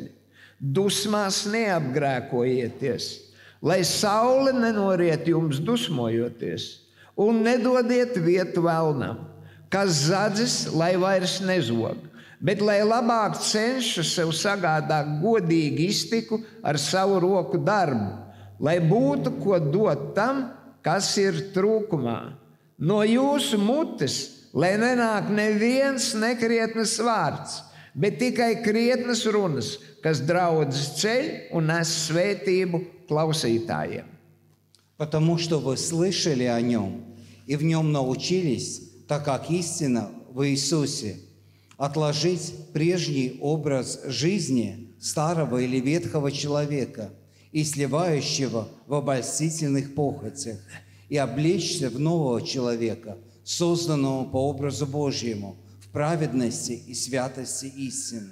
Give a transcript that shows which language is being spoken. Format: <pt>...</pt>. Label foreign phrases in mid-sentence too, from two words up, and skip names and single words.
<lv>Dusmās neapgrēkojieties, lai saule nenoriet jums dusmojoties, un nedodiet vietu velnam, kas zadzis, lai vairs nezog, bet lai labāk cenšas sev sagādāt godīgu iztiku ar savu roku darbu, lai būtu ko dot tam, kas ir trūkumā. No jūsu mutes, lai nenāk neviens nekrietnes vārds, bet tikai krietnes runas, kas draudzes ceļ un nes svētību klausītājiem.</lv> <ru>Потому что вы слышали о Нем и в Нем научились, так как истина в Иисусе, отложить прежний образ жизни старого или ветхого человека и сливающего в обольстительных похотях, и облечься в нового человека, созданного по образу Божьему, в праведности и святости истины.</ru>